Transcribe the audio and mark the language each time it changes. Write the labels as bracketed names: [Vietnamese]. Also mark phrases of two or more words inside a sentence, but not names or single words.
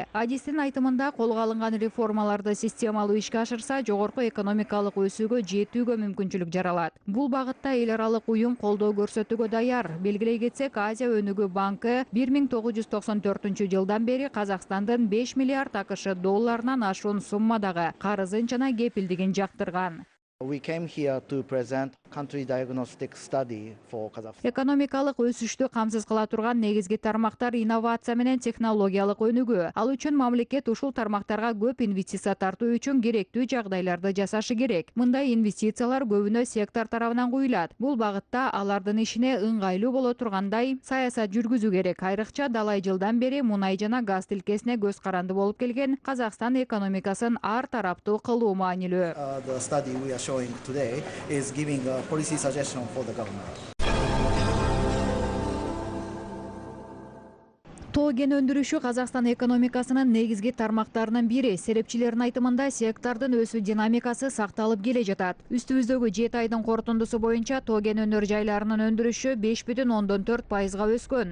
[Kyrgyz] Адистин айтымында колго алынган реформаларды системалуу ишке ашырса, жогорку экономикалык өсүүгө жетүүгө мүмкүнчүлүк жаралат. Бул багытта эл аралык уюм колдоо көрсөтүүгө даяр. Белгилей кетсек, Азия өнүгүү банкы 1994-жылдан бери Казакстандын 5 миллиард АКШ долларынан ашуун суммадагы карызын жана кепилдигин жактырган. [English] We came here to present country diagnostic study for Kazakhstan. [Kyrgyz] Экономикалык өсүштү камсыз кыла турган негизги тармактар инновация менен технологиялык өнүгүү. Ал үчүн мамлекет ушул тармактарга көп инвестиция тартуу үчүн керектүү жагдайларды жасашы керек. Мындай инвестициялар көбүнө сектор тарабынан куюлат. Бул багытта алардын ишине ыңгайлуу боло тургандай саясат жүргүзүү керек. Айрыкча далай жылдан бери мунай жана газ тилкесине көз каранды болуп келген Казакстан экономикасын ар тараптуу кылуу маанилүү. [English] The study we are showing today is giving a policy suggestion for the government. [Kyrgyz] Тоо кен өндүрүшү Казакстан экономикасынын негизги тармактарынын бири. Серепчилердин айтымында сектордун өсүү динамикасы сакталып келе жатат. Үстүбүздөгү 7 айдын корутундусу боюнча тоо кен өнөр жайларынын өндүрүшү 5,4%га өскөн.